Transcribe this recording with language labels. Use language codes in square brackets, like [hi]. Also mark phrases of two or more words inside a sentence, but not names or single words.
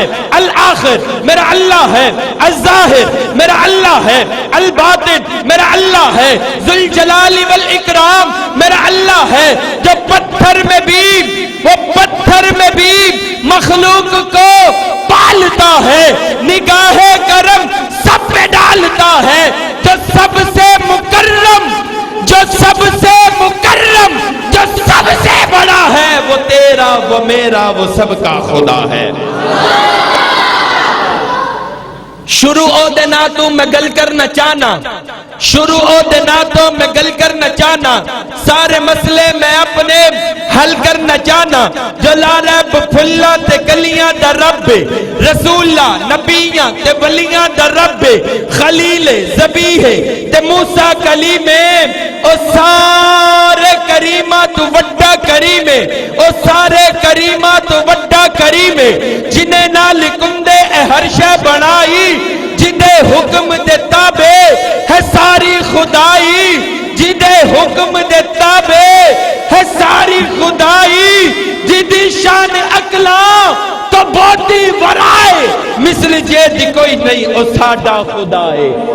[ur] الآخر میرا اللہ ہے، الظاہر میرا اللہ ہے، الباطن میرا اللہ ہے، ذوالجلال والاکرام میرا اللہ ہے، جو پتھر میں بھی وہ پتھر میں بھی مخلوق کو پالتا ہے، نگاہ کرم سب پہ ڈالتا ہے، جو سب سے مکرم، جو سب سے مکرم، جو سب سے بڑا ہے، وہ تیرا وہ میرا وہ سب کا خدا ہے۔ [pa] شروع دینا تو میں گل کر نہ چاہنا، شروع دینا تو میں گل کر نہ چاہنا، سارے مسئلے میں اپنے حل کر نہ چاہنا، جو لا ریب پھلا تے گلیاں دا رب، رسولہ نبیاں تے ولیاں دا رب، خلیل ذبیح تے موسیٰ کلیم، او سارے کریمہ تو وڈا کریم، او سارے کریمہ تو وڈا کریم، جنہیں نال کندے اے ہر شے بنائی، جنہیں حکم دے تابع ہے ساری خدائی، جنہیں حکم دے تابع ہے ساری خدائی، جدی شان اکلا تو بہتی ورائے، مثل جیدی کوئی نہیں او ساڈا خدا ہے۔